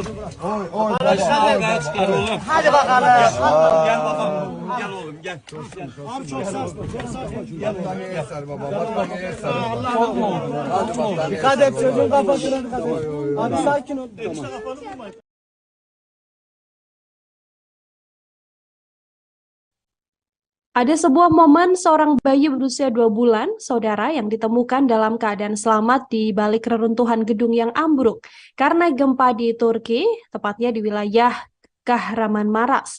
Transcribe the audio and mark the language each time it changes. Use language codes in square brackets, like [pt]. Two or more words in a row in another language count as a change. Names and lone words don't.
[tr] Başını arkaya çıkar oğlum. Hadi bakalım. Gel bakalım. Gel oğlum gel. Abi çok sarsma, çok sarsma. Gel baba. Allah. Dikkat et, çocuğun kafasına dikkat et. Abi sakin ol. Tamam. [id] Ada sebuah momen seorang bayi berusia 2 bulan, saudara, yang ditemukan dalam keadaan selamat di balik reruntuhan gedung yang ambruk karena gempa di Turki, tepatnya di wilayah Kahramanmaras.